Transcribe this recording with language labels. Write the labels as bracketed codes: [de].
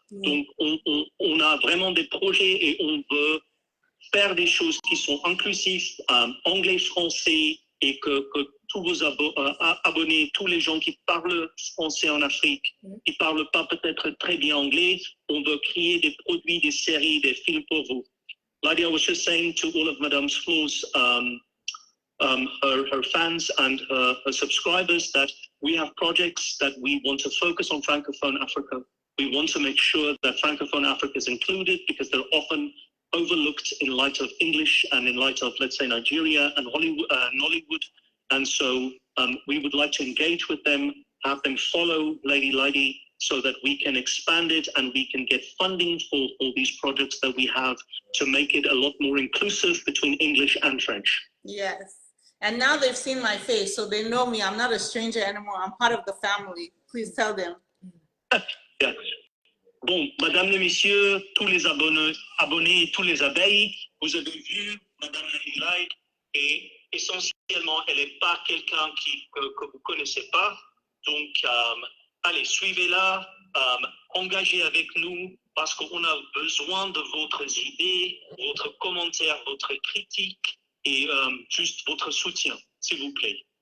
[fr] Donc, on a vraiment des projets et on veut faire des choses qui sont inclusives, anglais, français, et que tous vos abonnés, tous les gens qui parlent français en Afrique, qui ne parlent pas peut-être très bien anglais, on veut créer des produits, des séries, des films pour vous. [en] Lydia was just saying to all of Madame Flo's her fans and her subscribers that we have projects that we want to focus on Francophone Africa. We want to make sure that Francophone Africa is included, because they're often overlooked in light of English and in light of, let's say, Nigeria and Hollywood, Nollywood. And so we would like to engage with them, have them follow Lady, so that we can expand it and we can get funding for all these projects that we have to make it a lot more inclusive between English and French. Yes. And now they've seen my face, so they know me. I'm not a stranger anymore. I'm part of the family. Please tell them. Yeah. [fr] Bon, mesdames et messieurs, tous les abonnés, tous les abeilles, vous avez vu Madame Lady et essentiellement, elle n'est pas quelqu'un que vous ne connaissez pas. Donc, allez, suivez-la, engagez avec nous parce qu'on a besoin de votre idées, votre commentaire, votre critique et juste votre soutien, s'il vous plaît.